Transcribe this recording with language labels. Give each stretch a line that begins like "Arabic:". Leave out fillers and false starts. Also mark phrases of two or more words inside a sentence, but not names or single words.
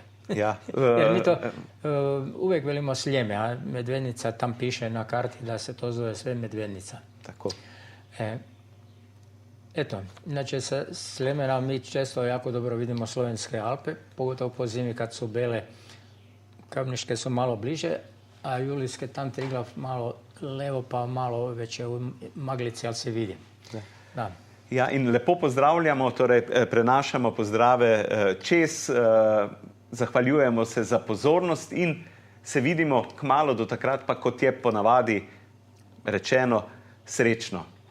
Croatian: Jer mi to uvijek velimo Sljeme, a Medvednica tam piše na karti da se to zove sve Medvednica. Tako. Eto, inače sa Sljemena mi često jako dobro vidimo Slovenske Alpe, pogotovo po zimi kad su bele, Kamniške su malo bliže, a Julijske tam Triglav malo levo pa malo već je u maglici, ali se vidi. Da.
Slovenian: Ja, in lepo pozdravljamo, torej prenašamo pozdrave čez, zahvaljujemo se za pozornost in se vidimo kmalu, do takrat pa, kot je ponavadi rečeno, srečno.